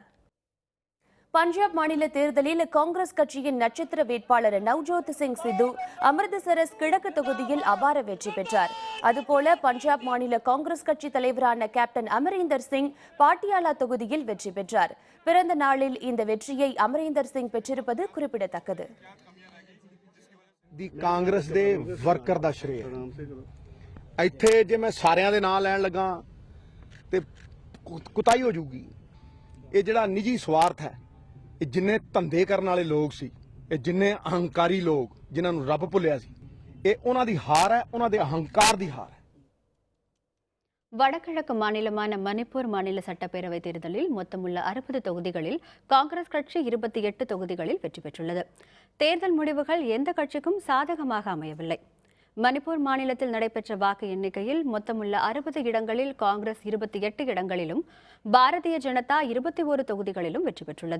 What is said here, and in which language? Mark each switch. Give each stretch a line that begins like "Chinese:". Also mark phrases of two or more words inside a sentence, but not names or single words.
Tamil: பஞ்சாப் மாநில தேர்தலில் காங்கிரஸ் கட்சியின் நட்சத்திர வேட்பாளர் நவ்ஜோத் சிங் சித்து அமிர்தசரஸ் கிழக்கு தொகுதியில் அபார வெற்றி பெற்றார். அதுபோல பஞ்சாப் மாநில காங்கிரஸ் கட்சி தலைவரான கேப்டன் அமரீந்தர் சிங் பாட்டியாலா தொகுதியில் வெற்றி பெற்றார். பிறந்த நாளில் இந்த வெற்றியை அமரீந்தர் சிங் பெற்றிருப்பது குறிப்பிடத்தக்கது.
Punjabi: ਕਾਂਗਰਸ ਦੇ ਵਰਕਰ ਦਾ ਸ਼੍ਰੇਅ ਇੱਥੇ ਜੇ ਮੈਂ ਸਾਰਿਆਂ ਦੇ ਨਾਂ ਲੈਣ ਲੱਗਾ ਤੇ ਕੁਤਾਈ ਹੋ ਜੂਗੀ। ਇਹ ਜਿਹੜਾ ਨਿੱਜੀ ਸਵਾਰਥ ਹੈ, ਇਹ ਜਿੰਨੇ ਧੰਦੇ ਕਰਨ ਵਾਲੇ ਲੋਕ ਸੀ, ਇਹ ਜਿੰਨੇ ਅਹੰਕਾਰੀ ਲੋਕ ਜਿਨ੍ਹਾਂ ਨੂੰ ਰੱਬ ਭੁੱਲਿਆ ਸੀ, ਇਹ ਉਹਨਾਂ ਦੀ ਹਾਰ ਹੈ, ਉਹਨਾਂ ਦੇ ਅਹੰਕਾਰ ਦੀ ਹਾਰ ਹੈ।
Tamil: வடகிழக்கு மாநிலமான மணிப்பூர் மாநில சட்டப்பேரவைத் தேர்தலில் மொத்தமுள்ள 60 தொகுதிகளில் காங்கிரஸ் கட்சி 28 தொகுதிகளில் வெற்றி பெற்றுள்ளது. தேர்தல் முடிவுகள் எந்த கட்சிக்கும் சாதகமாக அமையவில்லை. மணிப்பூர் மாநிலத்தில் நடைபெற்ற வாக்கு எண்ணிக்கையில் மொத்தமுள்ள 60 இடங்களில் காங்கிரஸ் 28 இடங்களிலும் பாரதிய ஜனதா 21 தொகுதிகளிலும் வெற்றி பெற்றுள்ளது.